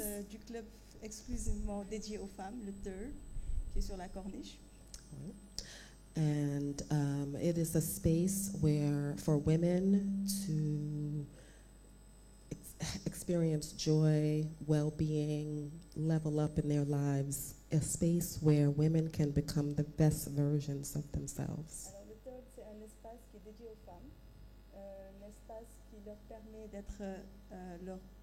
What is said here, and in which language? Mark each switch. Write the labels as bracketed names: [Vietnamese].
[French] du club exclusivement dédié aux femmes, le Third, qui est sur la Corniche. [English] And it is a space where for women to experience joy, well-being, level up in their lives, a space where women can become the best versions of themselves. [French] Alors le Third, c'est un espace qui est dédié aux femmes, un espace qui leur permet d'être leur